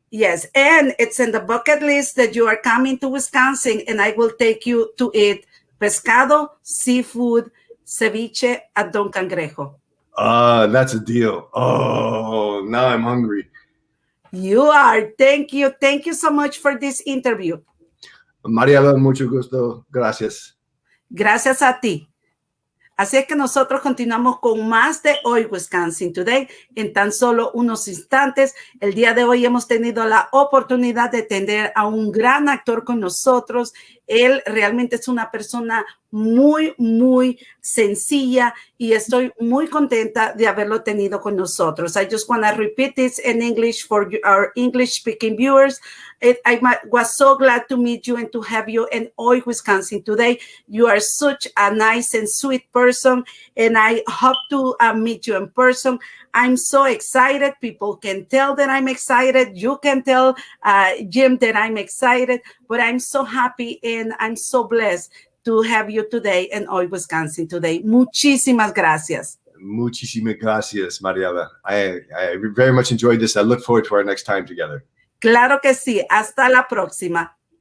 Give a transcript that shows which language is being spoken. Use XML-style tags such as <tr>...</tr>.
<en>Yes, and it's in the bucket list that you are coming to Wisconsin, and I will take you to eat pescado, seafood, ceviche at Don Cangrejo. That's a deal. Oh, now I'm hungry. You are. Thank you. Thank you so much for this interview.</en> <es>Mariela, mucho gusto. Gracias. Gracias a ti. Así es que nosotros continuamos con más de Hoy Wisconsin Today en tan solo unos instantes. El día de hoy hemos tenido la oportunidad de tener a un gran actor con nosotros. Él realmente es una persona muy, muy sencilla y estoy muy contenta de haberlo tenido con nosotros.</es> <en>I just want to repeat this in English for our English-speaking viewers. I was so glad to meet you and to have you in Hoy Wisconsin Today. You are such a nice and sweet person, and I hope to meet you in person. I'm so excited. People can tell that I'm excited. You can tell Jim that I'm excited, but I'm so happy and I'm so blessed to have you today in Hoy Wisconsin Today.</en> <es>Muchísimas gracias. Muchísimas gracias, Mariela.</es> <en>I very much enjoyed this. I look forward to our next time together.</en> <es>Claro que sí. Hasta la próxima.</es>